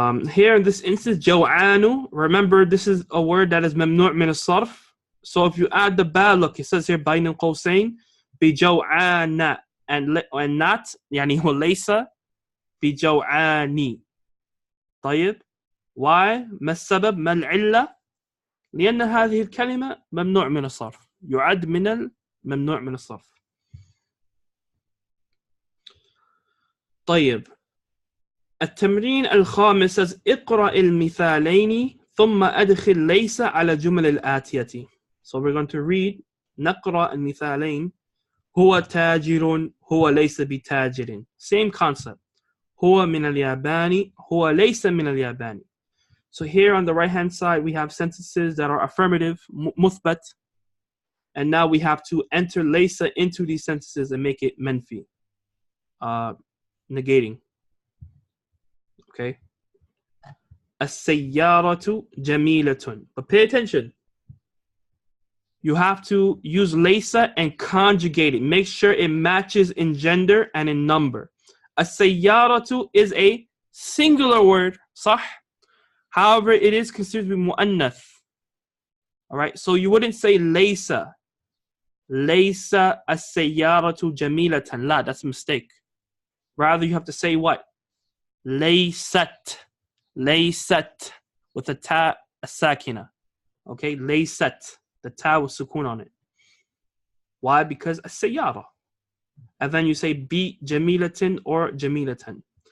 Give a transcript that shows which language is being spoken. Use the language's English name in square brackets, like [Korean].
[English] Here in this instance, jaw'anu, remember this is a word that is mamnu' min as-sarf. So if you add the ba, look, it says here bayn al-qawsayn bi jaw'ana and not [Arabic] يعني هو ليس بجوعاني. [English] طيب. Why? [Arabic] ما السبب؟ ما العلة؟ لأن هذه الكلمة ممنوع من الصرف. يعد من الممنوع من الصرف. طيب. التمرين الخامس [English] says [Arabic] اقرأ المثالين ثم أدخل ليس على الجمل الآتية. [English] So we're going to read [Arabic] نقرأ المثالين. هو تاجر هو ليس بتاجر. Same concept. هو من اليابان هو ليس من اليابان. [English] So here on the right hand side we have sentences that are affirmative, مثبت, and now we have to enter ليس into these sentences and make it منفي, negating. Okay. [Arabic] السيارة جميلة. [English] But pay attention. You have to use laysa and conjugate it. Make sure it matches in gender and in number. السيارة is a singular word, صح? However, it is considered to be mu'annath. All right, so you wouldn't say laysa. [Arabic] Laysa السيارة جميلة. [English] La, that's a mistake. Rather, you have to say what? Laysat. Laysat. With a ta, a sakina. Okay, laysat. The ta with sukun on it. Why? Because as-sayyara. And then you say bi jamilatin or jamilatan.